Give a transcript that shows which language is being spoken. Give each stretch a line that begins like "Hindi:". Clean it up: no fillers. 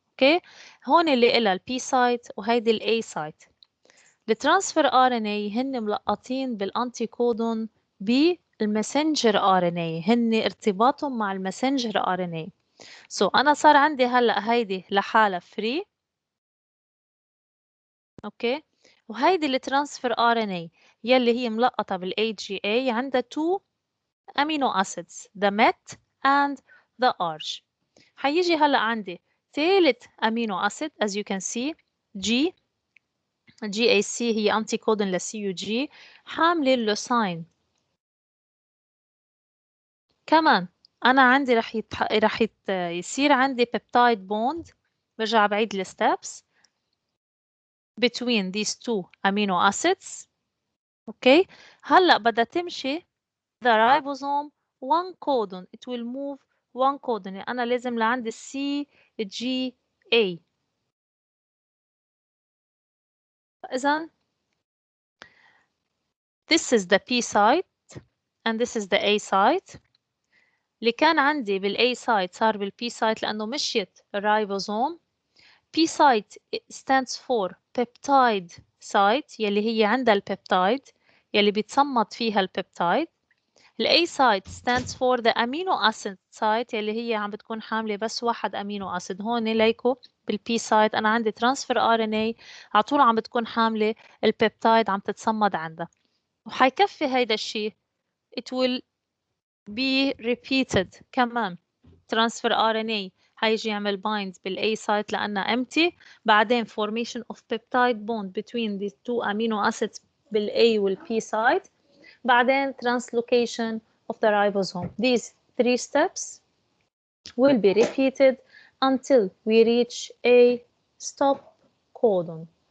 Arabic: اوكي، هون اللي إلها البي سايت وهيدي الاي سايت. الترانسفير RNA هن ملقطين بالانتي كودون بالمسنجر RNA، هن ارتباطهم مع المسنجر RNA. أنا صار عندي هلا هيدي لحالها فري. اوكي، وهيدي الترانسفير RNA يلي هي ملقطة AGA عندها
English: 2 amino acids the MET and the ARG.
Arabic: حيجي هلا عندي ثالث amino acid
English: as you can see
Arabic: GAC هي انتي كودون CUG حاملة اللوساين. كمان أنا عندي رح يصير عندي peptide bond. برجع بعيد الستبس
English: between these two amino acids.
Arabic: اوكي، هلا بدها تمشي
English: the ribosome one codon. It will move one codon.
Arabic: يعني أنا لازم لعندي CGA.
English: إذا this is the P site and this is the A site.
Arabic: اللي كان عندي بالA site صار بالP site لأنه مشيت الرايبوزوم.
English: P site stands for peptide site
Arabic: يلي هي عندها البيبتايد يلي بيتصمد فيها البيبتايد.
English: A site stands for the amino acid site
Arabic: يلي هي عم بتكون حاملة بس واحد
English: amino acid.
Arabic: هون ليكو بالبي سايت أنا عندي transfer RNA على طول عم بتكون حاملة البيبتايد عم تتصمد عندها. وحيكفي هيدا الشيء.
English: It will be repeated كمان. transfer RNA
Arabic: حيجي يعمل
English: bind A site
Arabic: لأنها
English: empty. بعدين formation of peptide bond between these two amino acids A P site. بعدين translocation of the ribosome. These 3 steps will be repeated until we reach a stop codon.